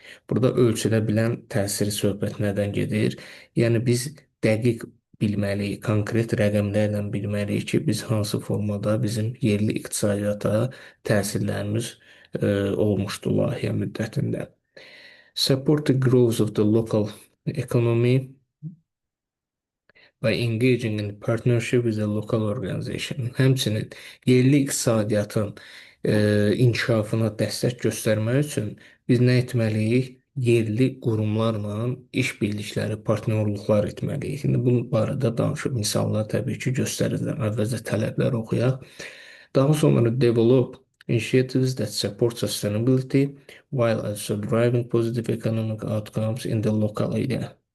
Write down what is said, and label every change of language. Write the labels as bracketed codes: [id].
[az] Burada ölçülə bilən təsiri söhbət nədən gedir? Yəni biz dəqiq bilməliyik, konkret rəqəmlərlə bilməliyik ki, biz hansı formada bizim yerli iqtisadiyyata təsirlərimiz olmuşdu layihə müddətində. [en] Support the growth of the local economy by engaging in partnership with a local organization. [az] Həmçinin yerli iqtisadiyyatın inkişafına dəstək göstərmək üçün biz nə etməliyik? Yerli qurumlarla iş birlikləri, partnyorluqlar etməliyik. İndi bu barədə danışıb misallar təbii ki, göstərəcəm. Əvvəlcə tələbləri oxuyaq. Daha sonra [en] develop initiatives that support sustainability while also driving positive economic outcomes in the local area.